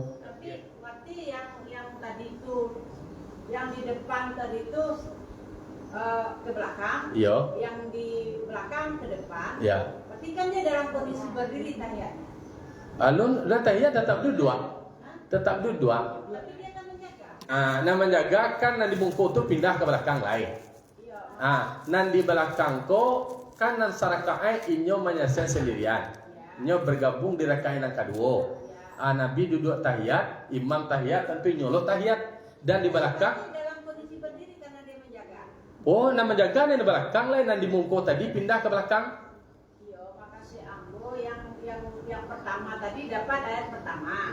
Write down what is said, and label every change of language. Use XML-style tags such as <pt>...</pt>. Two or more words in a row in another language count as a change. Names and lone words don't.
<id>Tapi berarti yang tadi itu yang di depan tadi itu ke belakang, Iya. yang di belakang ke depan. Ya. Berarti kan dia dalam kondisi berdiri tahiyatnya.</id> <min>Alun dah tahiyat tetap duduk.</min> <id>Tetap duduk. Tapi dia kan menjaga.</id> <min>Nah menjaga kan nan di bungku tu pindah ke belakang lain.</min> <id>Iya.</id> <min>Nan di belakang ko kan nan sarakaat inyo menyelesaikan sendirian.</min> <id>Inyo bergabung di rakaat yang kedua. Nabi duduk tahiyat, imam tahiyat, tentu nyolo tahiyat dan di belakang. Dia dalam kondisi berdiri karena dia menjaga.</id> <min>Oh, nan menjaga di belakang lain nan di bungku tadi pindah ke belakang.</min> <id>Yang pertama tadi dapat ayat pertama.</id>